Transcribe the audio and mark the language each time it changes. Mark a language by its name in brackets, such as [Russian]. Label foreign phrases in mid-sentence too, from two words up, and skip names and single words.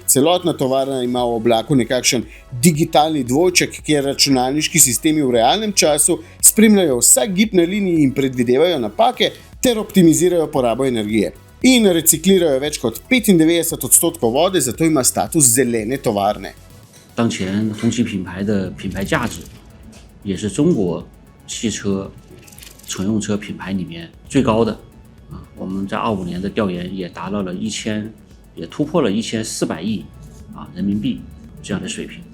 [Slovenian] Celotna tovarna ima v oblaku nekakšen digitalni dvojček, kjer računalniški sistemi v realnem času spremljajo vsak gib na liniji in predvidevajo napake ter optimizirajo porabo energije. In reciklirajo več kot 95% vode, zato ima status zelene tovarne. [Chinese] 当前红旗品牌的品牌价值也是中国汽车乘用车品牌里面最高的。我们在25年的调研也达到了也突破了1400亿人民币这样的水平。